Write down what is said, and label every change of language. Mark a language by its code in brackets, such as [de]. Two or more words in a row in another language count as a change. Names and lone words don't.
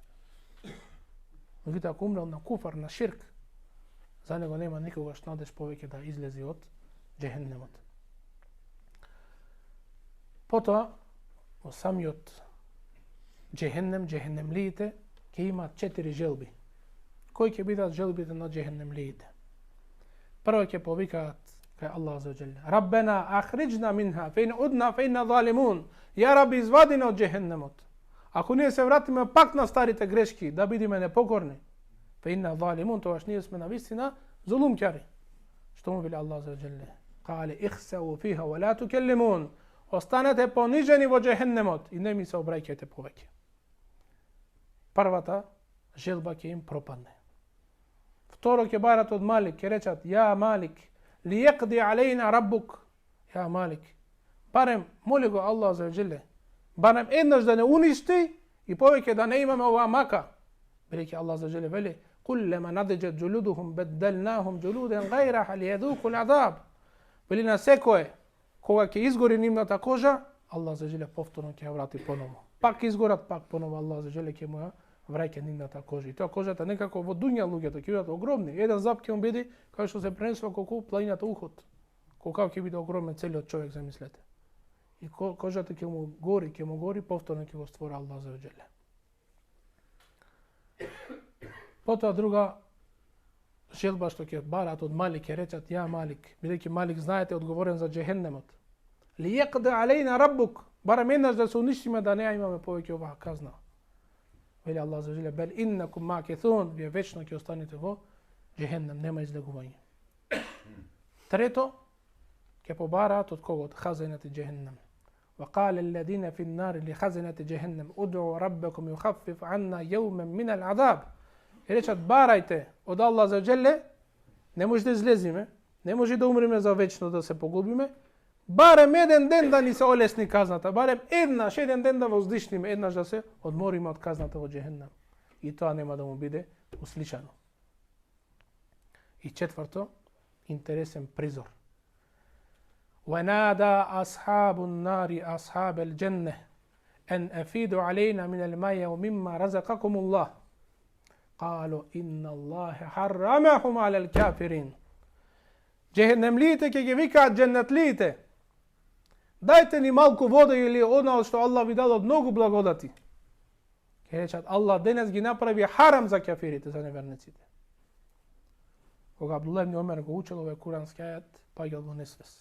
[mk] Меѓутоа ако умрел на куфар, на ширк, за него нема никогаш надеж повеќе да излезе од џехеннемот. Потоа, во самиот џехеннем, џехенемлиите, ќе имаат 4 желби. Кои ќе бидат желбите на џехенемлиите? Прво ќе повикаат кај Аллах [ar] عز وجل. ربنا أخرجنا منها فإن عدنا فإنا ظالمون. [mk] Ја Раби, извади на од џехеннемот. Ако ние се вратиме пак на старите грешки, да бидиме непокорни, [ar] فإنا ظالمون, [mk] тогаш ние сме навистина зулумќари. Што му вели Аллах [ar] عز وجل? قال اخسئوا فيها ولا تكلمون. [mk] Останете понижени во џехеннемот и не ми се обраќајте повеќе. Првата желба ќе им пропадне. Второ ќе барат од Малик, ќе речат: [ar] يا مالك ليقض علينا ربك. [mk] Ја Малик, барем, моли го Аллах [ar] عز وجل, [mk] барем еднаш да не уништи и повеќе да не имаме оваа мака. Бидејќи Аллах [ar] عز وجل [mk] вели: [ar] كلما نضجت جلودهم بدلناهم جلودا غيرها ليذوقوا العذاب. [mk] Вели на секое, кога ќе изгори нивната кожа, Аллах [ar] عز وجل [mk] повторно ќе ја врати поново. Пак изгорат, пак поново Аллах [ar] عز وجل [mk] ќе му ја враќа нивната кожа. И тоа кожата некако во дуња луѓето ќе бидат огромни. Еден зап ќе му биде кај што се пренесува колку планината Уход. Колку ќе биде огромен целиот човек, замислете. и кожата ќе му гори, повторно ќе го створи Аллах [ar] عز وجل. [mk] Потоа друга желба што ќе барат од Малик, ќе речат ја Малик, бидејќи Малик знаете одговорен за џехеннемот. [ar] ليقض علينا ربك, [mk] барем еднаш да се уништиме да не имаме повеќе оваа казна. Вели Аллах [ar] عز وجل, بل إنكم ماكثون, [mk] вие вечно ќе останете во џехеннем, нема излегување. Трето, ќе побараат од кого? Од [ar] خزنة جهنم. وقال الذين في النار لخزنة جهنم ادعوا ربكم يخفف عنا يوما من العذاب. [mk] И речат барајте од Аллах [ar] عز وجل, [mk] не може да излезиме, не може да умреме за вечно да се погубиме, барем еден ден да ни се олесни казната, барем еден ден да воздишниме, еднаш да се одмориме од казната во џехеннем. И тоа нема да му биде услишано. И четврто, интересен призор. [ar] ونادى أصحاب النار أصحاب الجنة أن أفيدوا علينا من الماء ومما رزقكم الله قالوا إن الله حرمهم على الكافرين. [mk] Џехеннемлиите ќе ги викаат џеннетлиите, дајте ни малку вода или она што Аллах ви дал од многу благодати. Ќе речат Аллах денес ги направи харам за кафирите, за неверниците. Кога Абдулlah ибн Омер го учел овој курански ајат, паѓал во несвес.